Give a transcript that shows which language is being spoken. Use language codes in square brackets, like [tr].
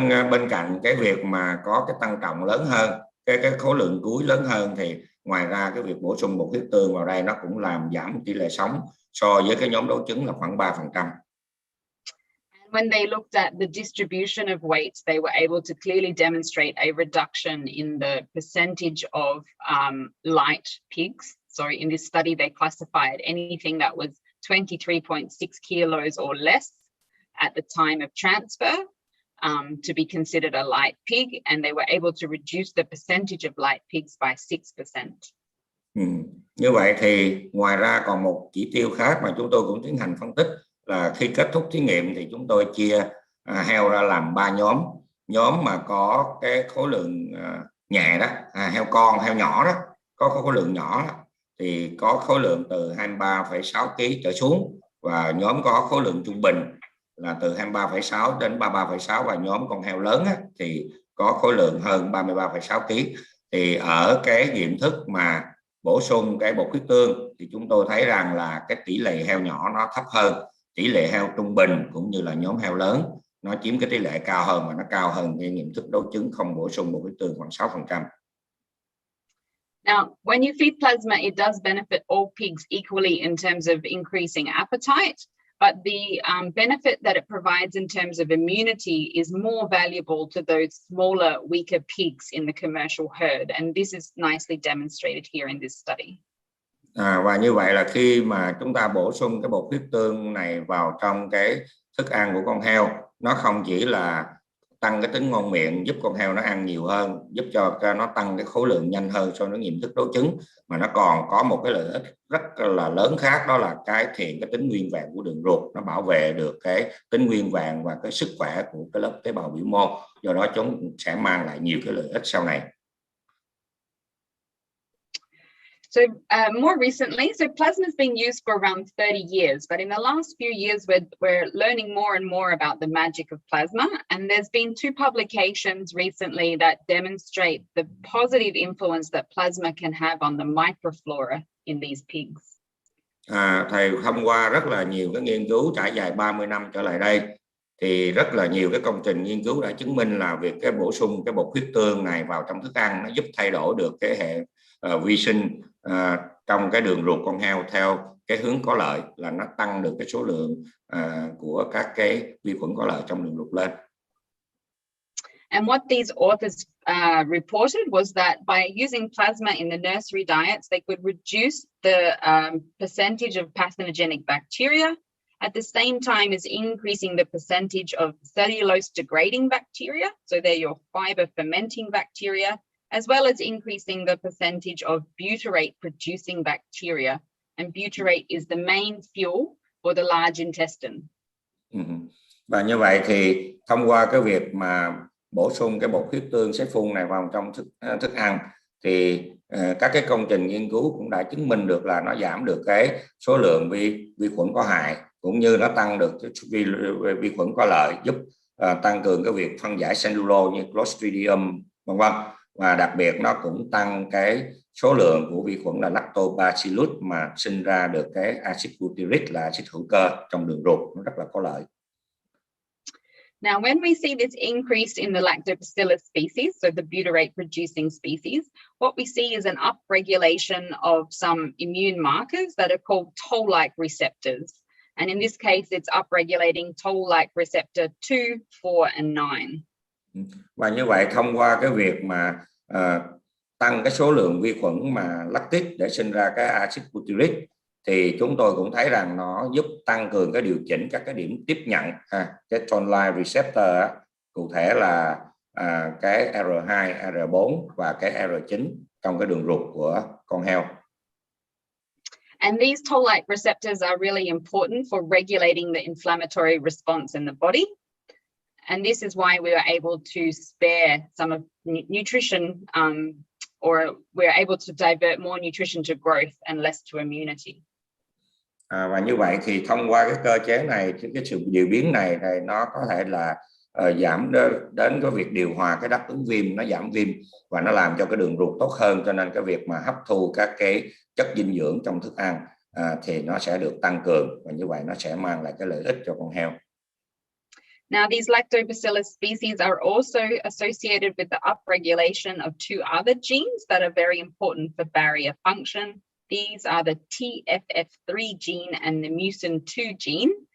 [vi] Bên cạnh cái việc mà có cái tăng trọng lớn hơn, cái khối lượng cuối lớn hơn, thì ngoài ra cái việc bổ sung bột huyết tương vào đây nó cũng làm giảm tỷ lệ sống so với cái nhóm đối chứng là khoảng 3%. [en] When they looked at the distribution of weights, they were able to clearly demonstrate a reduction in the percentage of light pigs. So in this study, they classified anything that was 23.6 kilos or less at the time of transfer to be considered a light pig, and they were able to reduce the percentage of light pigs by 6%. [vi] Như vậy thì ngoài ra còn một chỉ tiêu khác mà chúng tôi cũng tiến hành phân tích là khi kết thúc thí nghiệm thì chúng tôi chia heo ra làm 3 nhóm. Nhóm mà có cái khối lượng nhẹ đó, heo con, heo nhỏ đó, có khối lượng nhỏ đó, thì có khối lượng từ 23,6 kg trở xuống, và nhóm có khối lượng trung bình là từ 23,6 đến 33,6, và nhóm con heo lớn á, thì có khối lượng hơn 33,6 kg. Thì ở cái nghiệm thức mà bổ sung cái bột huyết tương thì chúng tôi thấy rằng là cái tỷ lệ heo nhỏ nó thấp hơn, tỷ lệ heo trung bình cũng như là nhóm heo lớn nó chiếm cái tỷ lệ cao hơn, mà nó cao hơn cái nghiệm thức đối chứng không bổ sung bột huyết tương khoảng 6%. [en] Now, when you feed plasma, it does benefit all pigs equally in terms of increasing appetite, but the benefit that it provides in terms of immunity is more valuable to those smaller, weaker pigs in the commercial herd, and this is nicely demonstrated here in this study. [vi] Và như vậy là khi mà chúng ta bổ sung cái bột huyết tương này vào trong cái thức ăn của con heo, nó không chỉ là tăng cái tính ngon miệng, giúp con heo nó ăn nhiều hơn, giúp cho nó tăng cái khối lượng nhanh hơn sau nó nghiệm thức đấu trứng, mà nó còn có một cái lợi ích rất là lớn khác, đó là cải thiện cái tính nguyên vẹn của đường ruột, nó bảo vệ được cái tính nguyên vẹn và cái sức khỏe của cái lớp tế bào biểu mô, do đó chúng sẽ mang lại nhiều cái lợi ích sau này. [en] So more recently, so plasma has been used for around 30 years, but in the last few years, we're learning more and more about the magic of plasma. And there's been 2 publications recently that demonstrate the positive influence that plasma can have on the microflora in these pigs. [vi] Thầy thông qua rất là nhiều cái nghiên cứu trải dài 30 năm trở lại đây, thì rất là nhiều cái công trình nghiên cứu đã chứng minh là việc cái bổ sung cái bột huyết tương này vào trong thức ăn nó giúp thay đổi được cái hệ vi sinh trong cái đường ruột con heo theo cái hướng có lợi, là nó tăng được cái số lượng của các cái vi khuẩn có lợi trong đường ruột lên. [en] And what these authors reported was that by using plasma in the nursery diets, they could reduce the percentage of pathogenic bacteria, at the same time as increasing the percentage of cellulose degrading bacteria, so they're your fiber fermenting bacteria, as well as increasing the percentage of butyrate producing bacteria. And butyrate is the main fuel for the large intestine. [vi] Và như vậy thì thông qua cái việc mà bổ sung cái bột huyết tương xếp phun này vào trong thức ăn, thì các cái công trình nghiên cứu cũng đã chứng minh được là nó giảm được cái số lượng vi khuẩn có hại, cũng như nó tăng được vi khuẩn có lợi, giúp tăng cường cái việc phân giải cellulose như Clostridium vân vân, và đặc biệt nó cũng tăng cái số lượng của vi khuẩn là Lactobacillus mà sinh ra được cái axit butyric là axit hữu cơ trong đường ruột, nó rất là có lợi. [en] Now, when we see this increase in the lactobacillus species, so the butyrate producing species, what we see is an upregulation of some immune markers that are called toll-like receptors. And in this case, it's upregulating toll-like receptor 2, 4, and 9. [vi] Và như vậy thông qua cái việc mà tăng cái số lượng vi khuẩn mà lactic để sinh ra cái axit butyric, thì chúng tôi cũng thấy rằng nó giúp tăng cường cái điều chỉnh các cái điểm tiếp nhận cái toll-like receptor, cụ thể là cái R2, R4 và cái R9 trong cái đường ruột của con heo. [en] And these toll-like receptors are really important for regulating the inflammatory response in the body. And this is why we are able to spare some of nutrition, or we're able to divert more nutrition to growth and less to immunity. [vi] Và như vậy thì thông qua cái cơ chế này, cái sự điều biến này nó có thể là giảm đến cái việc điều hòa cái đáp ứng viêm, nó giảm viêm và nó làm cho cái đường ruột tốt hơn, cho nên cái việc mà hấp thu các cái chất dinh dưỡng trong thức ăn thì nó sẽ được tăng cường, và như vậy nó sẽ mang lại cái lợi ích cho con heo. [en] Now, these lactobacillus species are also associated with the upregulation of 2 other genes that are very important for barrier function. These are the TFF3 gene and the mucin 2 gene.